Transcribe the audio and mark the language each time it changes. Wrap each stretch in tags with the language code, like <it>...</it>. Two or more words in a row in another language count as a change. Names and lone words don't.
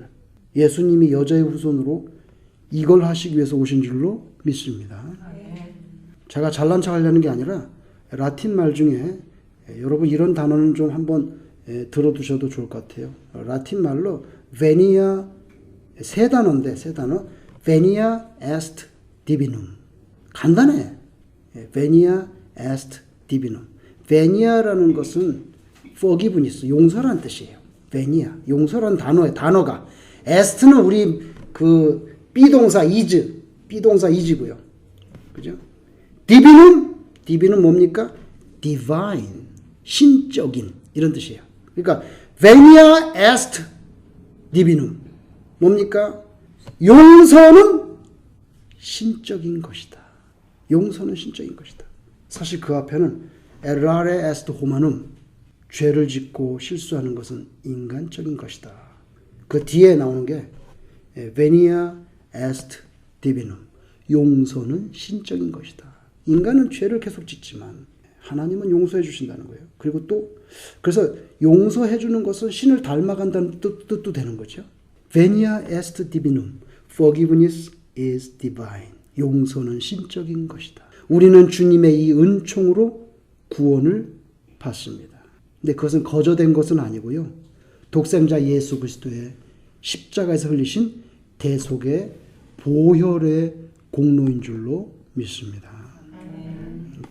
<ko>예수님이 여자의 후손으로 이걸 하시기 위해서 오신 줄로 믿습니다. 제가 잘난 척 하려는 게 아니라 라틴 말 중에 여러분 이런 단어는 좀 한번 들어두셔도 좋을 것 같아요. 라틴 말로 venia 세 단어</ko> <la>venia est divinum</la> <ko>간단해.</ko> <la>venia est divinum</la> <ko>venia라는 것은 forgiveness 용서라는 뜻이에요. venia 용서라는 단어가 est는 우리 그 비동사 is고요. 그죠? divinum 뭡니까? divine 신적인 이런 뜻이에요. 그러니까</ko> <la>venia est divinum</la> <ko>뭡니까? 용서는 신적인 것이다. 용서는 신적인 것이다. 사실 그 앞에는</ko> <la>errare est humanum</la> <ko>죄를 짓고 실수하는 것은 인간적인 것이다. 그 뒤에 나오는 게</ko> <la>venia est divinum</la> <ko>용서는 신적인 것이다. 인간은 죄를 계속 짓지만 하나님은 용서해 주신다는 거예요. 그리고 또 그래서 용서해 주는 것은 신을 닮아간다는 뜻도 되는 거죠.</ko> <la>venia est divinum</la> <en>forgiveness is divine</en> <ko>용서는 신적인 것이다. 우리는 주님의 이 은총으로 구원을 받습니다. 근데 그것은 거저된 것은 아니고요. 독생자 예수 그리스도의 십자가에서 흘리신 대속의 보혈의 공로인 줄로 믿습니다.</ko>